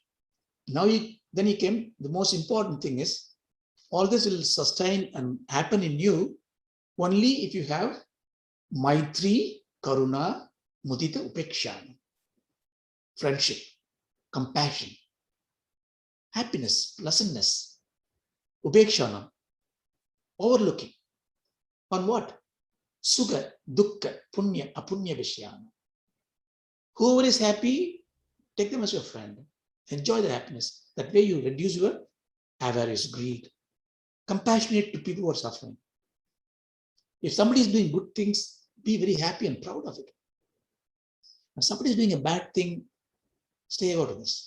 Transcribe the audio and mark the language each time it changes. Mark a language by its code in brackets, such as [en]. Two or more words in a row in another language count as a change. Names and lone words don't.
[en] Now, then he came, the most important thing is, all this will sustain and happen in you only if you have [sa] Maitri, Karuna, Mudita, Upeksha. [en] Friendship, compassion, happiness, pleasantness, Upekshanam, overlooking. On what? [sa] Sukha, dukkha, punya, apunya vishyana. [en] Whoever is happy, take them as your friend. Enjoy the happiness. That way you reduce your avarice, greed. Compassionate to people who are suffering. If somebody is doing good things, be very happy and proud of it. If somebody is doing a bad thing, stay out of this.